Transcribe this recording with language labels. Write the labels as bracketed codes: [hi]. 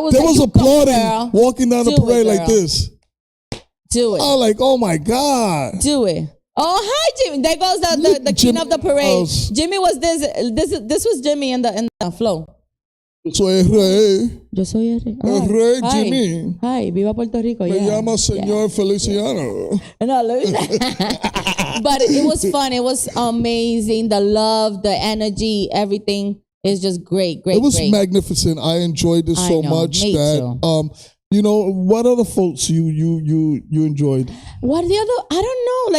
[en] was applauding, walking down the parade like this. Do it. I was like, oh my God. Do it. Oh, hi, Jimmy. There goes the king of the parade. Jimmy was this was Jimmy in the flow. [es] Yo soy el rey. Yo soy el rey. El rey, Jimmy. Hi, viva Puerto Rico. Me llama Señor Feliciano. [en] But it was fun. It was amazing. The love, the energy, everything. It's just great. It was magnificent. I enjoyed it so much me that too. What other folks you enjoyed? What the other? I don't know.